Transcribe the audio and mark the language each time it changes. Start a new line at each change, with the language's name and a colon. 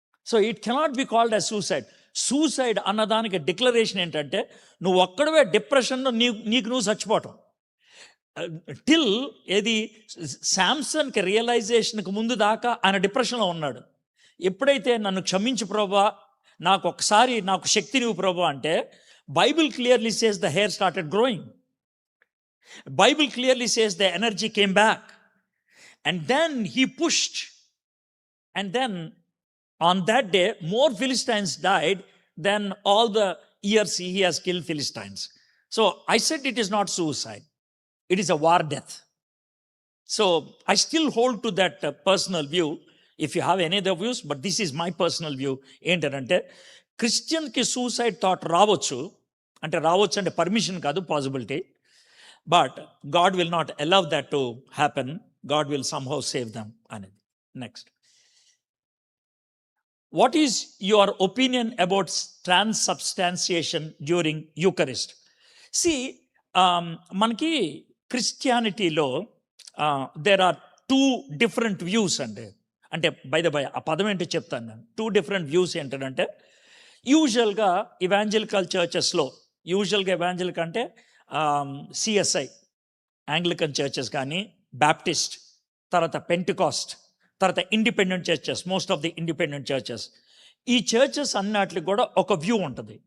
Telugu: So
English: It cannot be called as suicide.
Telugu: Suicide అన్నదానికి declaration ఏంటంటే, నువ్వు ఒక్కడవే డిప్రెషన్లో నీకు నువ్వు చచ్చిపోవటం. టిల్ ఏది శాంసన్కి రియలైజేషన్కి ముందు దాకా ఆయన డిప్రెషన్లో ఉన్నాడు. ఎప్పుడైతే నన్ను క్షమించు ప్రభా, నాకు శక్తి నువ్వు ప్రభా అంటే,
English: Bible clearly says the hair started growing. Bible clearly says the energy came back, and then he pushed, and then on that day more Philistines died than all the years he has killed Philistines. So I said it is not suicide, it is a war death. So I still hold to that personal view. If you have any other views, but this is my personal view.
Telugu: ఏంటంటే, క్రిస్టియన్కి suicide thought రావచ్చు అంటే permission కాదు, possibility.
English: But God will not allow that to happen. God will somehow save them. Next. What is your opinion about transubstantiation during Eucharist?
Telugu: See, మనకి క్రిస్టియానిటీలో
English: there are 2 different views
Telugu: అంటే
English: by the by
Telugu: ఆ పదం ఏంటో చెప్తాను నేను.
English: 2 different views
Telugu: ఏంటంటే, యూజువల్గా evangelical చర్చెస్లో, యూజువల్గా ఇవాంజలిక్ అంటే సిఎస్ఐ యాంగ్లికన్ చర్చెస్ కానీ, బ్యాప్టిస్ట్, తర్వాత పెంటికాస్ట్, తర్వాత independent churches, most of the independent churches, ఈ చర్చెస్ అన్నిటికి కూడా ఒక వ్యూ ఉంటుంది.